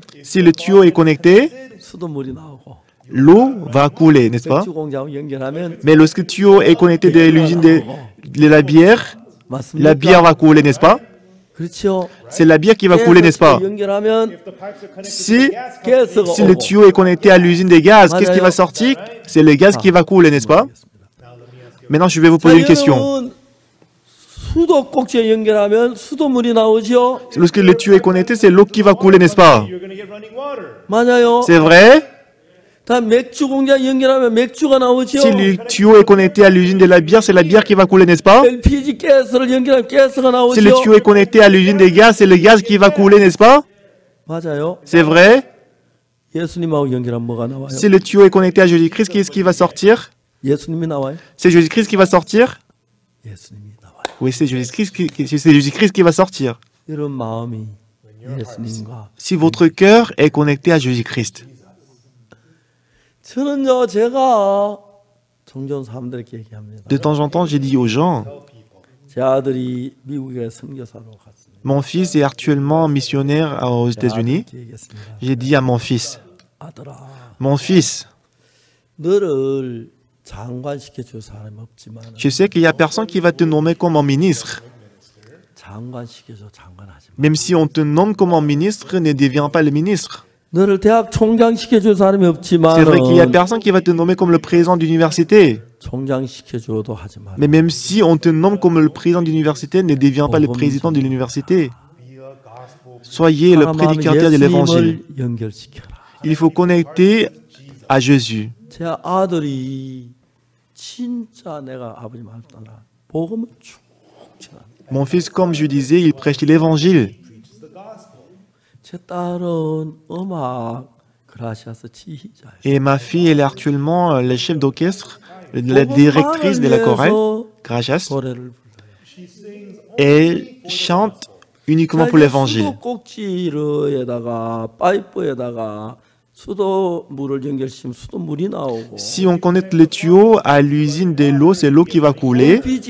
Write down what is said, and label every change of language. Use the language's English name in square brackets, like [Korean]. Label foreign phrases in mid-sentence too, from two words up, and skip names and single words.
[French] Si le tuyau est connecté, [Korean] 수돗물이 나오고 [French] l'eau va couler, n'est-ce pas? [Korean] 맥주 공장하고 연결하면 [French] Mais lorsque le tuyau est connecté de l'usine de la bière [Korean] 맞습니까? [French] va couler, n'est-ce pas? [Korean] 그렇죠. [French] C'est la bière qui va couler, n'est-ce pas? [Korean] 연결하면 [French] Si [Korean] 가스가 [French] le [Korean] 오고. [French] tuyau est connecté à l'usine des gaz, qu'est-ce qui va sortir? C'est le gaz qui va couler, n'est-ce pas? Maintenant, je vais vous poser une question. [Korean] 여러분, 수도꼭지에 연결하면 수돗물이 나오죠. [French] Lorsque le tuyau est connecté, c'est l'eau qui va couler, n'est-ce pas? [Korean] 맞아요. [French] C'est vrai? [Korean] 다 맥주 공장 연결하면 맥주가 나오죠. [French] Si le tuyau est connecté à l'usine de la bière, c'est la bière qui va couler, n'est-ce pas? [Korean] LPG 가스를 연결하면 가스가 나오죠. [French] Si le tuyau est connecté à l'usine des gaz, c'est le gaz qui va couler, n'est-ce pas? [Korean] 맞아요. [French] C'est vrai? [Korean] 예수님하고 연결하면 뭐가 나와요? [French] Si le tuyau est connecté à Jésus-Christ, qu'est-ce qui va sortir? [Korean] 예수님이 나와요. [French] C'est Jésus-Christ qui va sortir? [Korean] 예수님이 나와요. [French] Oui, c'est Jésus-Christ qui va sortir. [Korean] 여러분 마음이 예수님과 [French] Si votre cœur est connecté à Jésus-Christ. [Korean] 저는요 제가 종종 사람들에게 얘기합니다. [French] De temps en temps, j'ai dit aux gens, [Korean] 제 아들이 미국에 선교사로 갔습니다. [French] mon fils est actuellement missionnaire aux États-Unis. [Korean] 얘기했습니다. [French] J'ai dit à mon fils, [Korean] 아들아, [French] mon fils, [Korean] 너를 장관시켜 줄 사람이 없지만 [French] je sais qu'il n'y a personne qui va te nommer comme un ministre. [Korean] 장관시켜 줘 장관하지 마. [French] Même si on te nomme comme un ministre, ne deviens pas le ministre. [Korean] 너를 대학 총장시켜 줄 사람이 없지만 [French] C'est vrai qu'il n'y a personne qui va te nommer comme le président d'université. [Korean] 총장시켜 줘도 하지 마. [French] Mais même si on te nomme comme le président d'université, ne deviens pas le président de l'université. Soyez le prédicateur de l'évangile. [Korean] 연결시켜라. [French] Il faut connecter à Jésus. [Korean] 제 아들이 진짜 내가 아버지 말 따라 복음을 쭉 전합니다. [French] Mon fils, comme je disais, il prêche l'évangile. [Korean] 제 딸은 음악 [French] Et ma fille, elle est actuellement la chef d'orchestre, la directrice de la chorale, Gracias. Et elle chante uniquement pour l'évangile. Si on connecte le tuyau à l'usine de l'eau, c'est l'eau qui va couler.